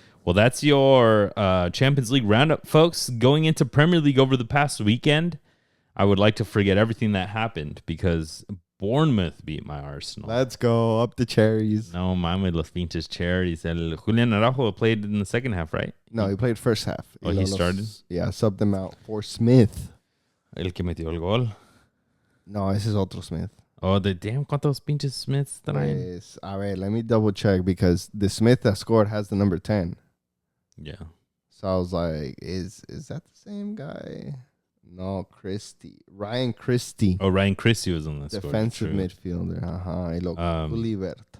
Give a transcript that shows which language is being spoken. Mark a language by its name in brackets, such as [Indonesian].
[English] Well, that's your Champions League roundup, folks. Going into Premier League over the past weekend, I would like to forget everything that happened because Bournemouth beat my Arsenal. Let's go up the cherries. [Spanish] No, mames, los pinches cherries. [English] Julian Araujo played in the second half, right? No, he played first half. Oh, he started? Yeah, subbed them out for Smith. [Spanish] El que metió el gol. No, ese es otro Smith. [English] Oh, damn, [Spanish] ¿cuántos pinches Smiths traen? Pues, a ver, [English] let me double check because the Smith that scored has the number 10. Yeah. So I was like, is that the same guy? No, Ryan Christie. Oh, Ryan Christie was on the score. Defensive midfielder. Kulivert.